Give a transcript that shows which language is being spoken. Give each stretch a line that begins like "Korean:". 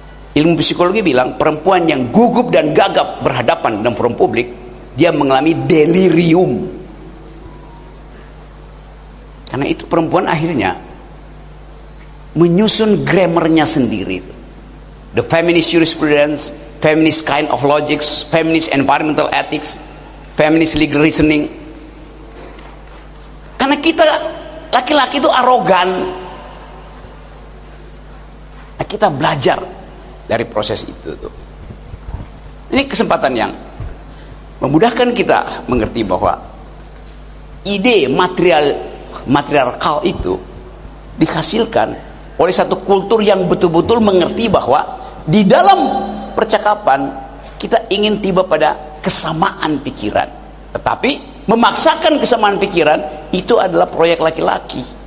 Indonesian: Ilmu psikologi bilang perempuan yang gugup dan gagap berhadapan dalam forum publik, dia mengalami delirium. Karena itu perempuan akhirnya menyusun grammarnya sendiri.
English: The feminist jurisprudence, feminist kind of logics, feminist environmental ethics, feminist legal reasoning.
Indonesian: Karena kita laki-laki itu arogan. Nah, kita belajar dari proses itu tuh. Ini kesempatan yang memudahkan kita mengerti bahwa ide material itu dihasilkan oleh satu kultur yang betul-betul mengerti bahwa di dalam percakapan kita ingin tiba pada kesamaan pikiran, tetapi memaksakan kesamaan pikiran itu adalah proyek laki-laki.